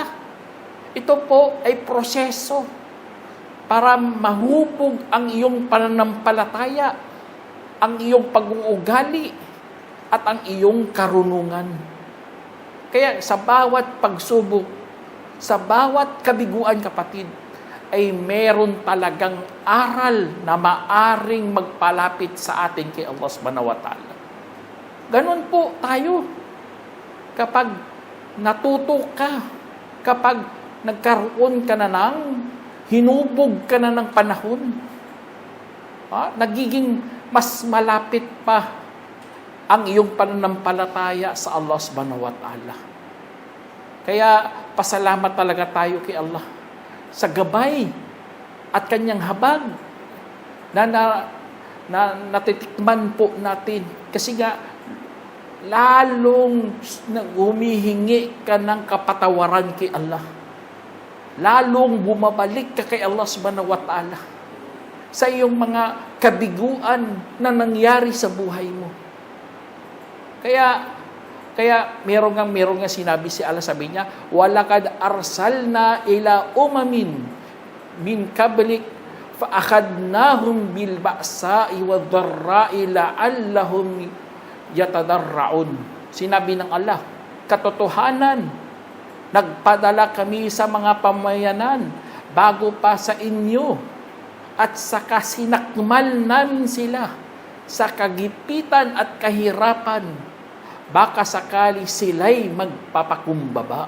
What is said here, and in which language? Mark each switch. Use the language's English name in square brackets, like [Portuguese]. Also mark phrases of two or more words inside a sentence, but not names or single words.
[Filipino] Ito po ay proseso para mahubog ang iyong pananampalataya, ang iyong pag-uugali, at ang iyong karunungan. Kaya sa bawat pagsubok, sa bawat kabiguan, kapatid, ay meron talagang aral na maaring magpalapit sa atin kay Allah [Arabic] سبحانه وتعالى. [Filipino] Ganon po tayo. Kapag natuto ka, kapag nagkaroon ka na ng, hinubog ka na ng panahon, nagiging mas malapit pa ang iyong pananampalataya sa Allah [Arabic] سبحانه وتعالى. [Filipino] Kaya pasalamat talaga tayo kay Allah sa gabay at kanyang habag na natitikman po natin. Kasi nga, lalong humihingi ka ng kapatawaran kay Allah. Lalong bumabalik ka kay Allah [Arabic] سبحانه وتعالى [Filipino] sa iyong mga kabiguan na nangyari sa buhay mo. Kaya meron nga sinabi si Allah, sabi niya, [Arabic] ولقد أرسلنا إلى أمم من قبلك فأخذناهم بالبأساء والضراء لعلهم يتضرعون. [Filipino] Sinabi ng Allah, katotohanan, nagpadala kami sa mga pamayanan bago pa sa inyo at saka sinakmal namin sila sa kagipitan at kahirapan, baka sakali sila'y magpapakumbaba.